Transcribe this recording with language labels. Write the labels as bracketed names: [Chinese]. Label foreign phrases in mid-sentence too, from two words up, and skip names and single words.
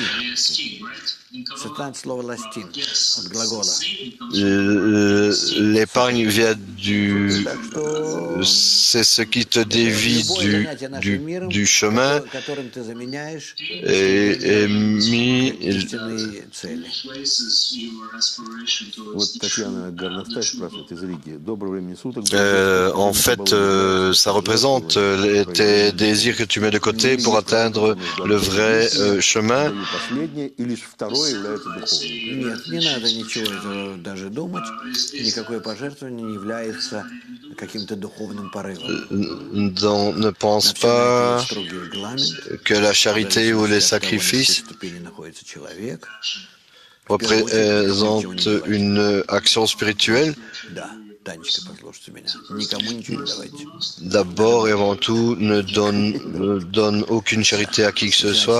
[French] L'épargne vient c'est ce qui te dévie du chemin et mis. En fait, ça représente tes désirs que tu mets de côté pour atteindre le vrai chemin. [Russian] Нет, не надо ничего этого даже думать. Никакое пожертвование не является каким-то духовным порывом. [French] Ne pense pas que la charité ou les sacrifices représentent une action spirituelle. D'abord et avant tout, ne donne aucune charité à qui que ce soit.